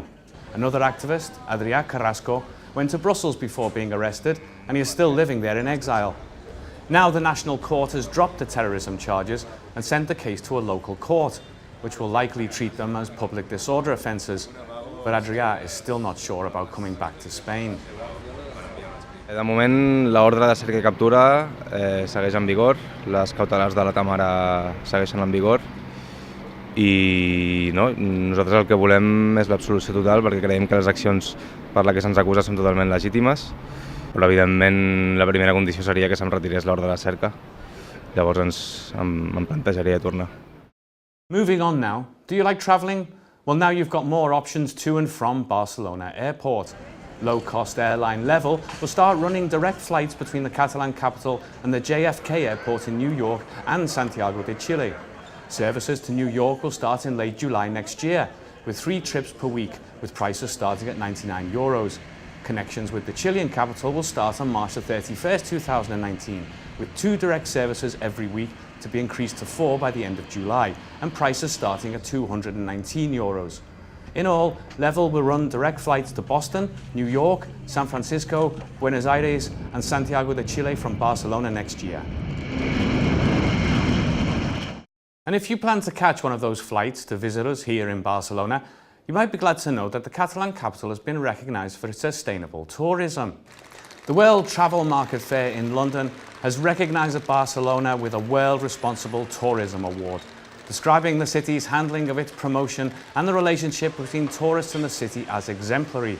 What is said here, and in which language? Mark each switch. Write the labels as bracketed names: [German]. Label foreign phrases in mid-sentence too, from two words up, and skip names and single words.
[English] Another activist, Adrià Carrasco, went to Brussels before being arrested, and he is still living there in exile. Now the National Court has dropped the terrorism charges and sent the case to a local court, which will likely treat them as public disorder offences. But Adrià is still not sure about coming back to Spain. [Catalan] De moment, l'ordre de cerca i captura segueix en vigor, les cautelars de la Tamara segueixen en vigor i no, nosaltres el que volem és l'absolució total perquè creiem que les accions per les que se'ns acusa són totalment legítimes, però evidentment la primera condició seria que se'm retirés l'ordre de cerca. Llavors em plantejaria tornar. [English] Moving on now, do you like travelling? Well, now you've got more options to and from Barcelona Airport. Low-cost airline Level will start running direct flights between the Catalan capital and the JFK airport in New York and Santiago de Chile. Services to New York will start in late July next year, with 3 trips per week, with prices starting at €99. Connections with the Chilean capital will start on March the 31st, 2019, with 2 direct services every week to be increased to 4 by the end of July, and prices starting at €219. In all, Level will run direct flights to Boston, New York, San Francisco, Buenos Aires and Santiago de Chile from Barcelona next year. And if you plan to catch one of those flights to visit us here in Barcelona, you might be glad to know that the Catalan capital has been recognised for its sustainable tourism. The World Travel Market Fair in London has recognised Barcelona with a World Responsible Tourism Award, describing the city's handling of its promotion and the relationship between tourists and the city as exemplary.